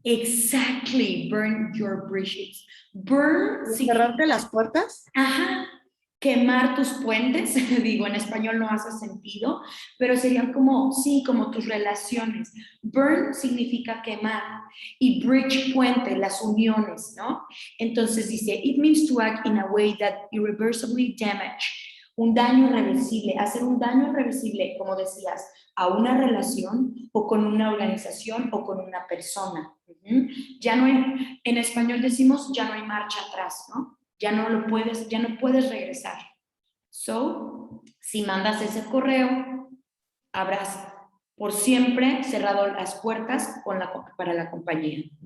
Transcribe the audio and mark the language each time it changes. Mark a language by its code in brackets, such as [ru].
[en] Exactly, burn your bridges. Burn [es] ¿Cerrarte las puertas? Ajá, quemar tus puentes, digo, en español no hace sentido, pero serían como, sí, como tus relaciones. Burn significa quemar y bridge, puente, las uniones, ¿no? Entonces dice, [en] it means to act in a way that irreversibly damage. [es] Un daño irreversible, hacer un daño irreversible, como decías, a una relación o con una organización o con una persona. Ya no hay, en español decimos, ya no hay marcha atrás, ¿no? Ya no puedes regresar. So, si mandas ese correo, habrás por siempre cerrado las puertas para la compañía.